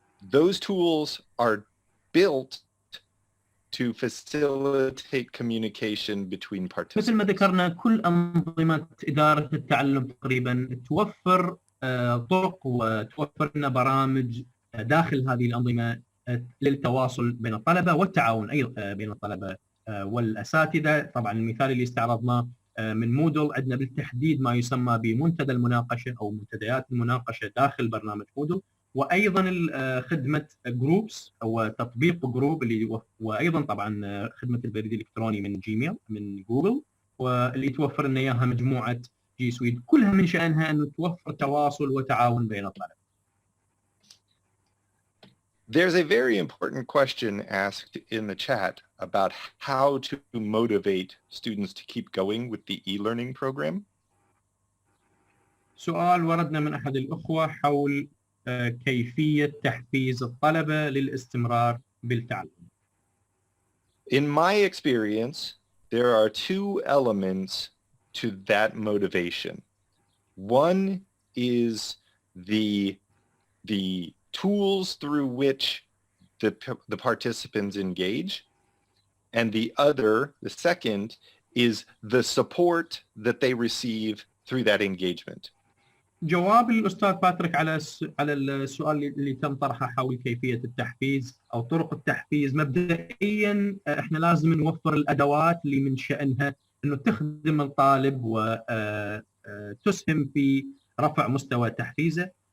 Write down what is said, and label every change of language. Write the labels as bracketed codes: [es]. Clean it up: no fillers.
[en] Those tools are built to facilitate communication between participants. [ar] مثل ما ذكرنا كل أنظمة إدارة التعلم تقريبا توفر طرق وتوفر لنا برامج داخل هذه الأنظمة للتواصل بين الطلبة والتعاون أيضا بين الطلبة والأساتذة. طبعا المثال اللي استعرضناه من مودل، عندنا بالتحديد ما يسمى بمنتدى المناقشة أو منتديات المناقشة داخل برنامج مودل، وايضا خدمه جروبس او تطبيق جروب اللي وايضا طبعا خدمه البريد الالكتروني من جيميل من جوجل، واللي توفر لنا اياها مجموعه جي سويت، كلها من شانها انه توفر تواصل وتعاون بين الطلبه. [en] There's a very important question asked in the chat about how to motivate students to keep going with the e-learning program. [ar] سؤال وردنا من احد الاخوه حول كيفيه تحفيز الطلبه للاستمرار بالتعلم. [en] In my experience, there are two elements to that motivation. One is the tools through which the participants engage, and the second, is the support that they receive through that engagement. [ar] جواب الأستاذ باتريك على السؤال اللي تم طرحه حول كيفية التحفيز أو طرق التحفيز، مبدئيا احنا لازم نوفر الأدوات اللي من شأنها أنه تخدم الطالب وتسهم في رفع مستوى تحفيزه.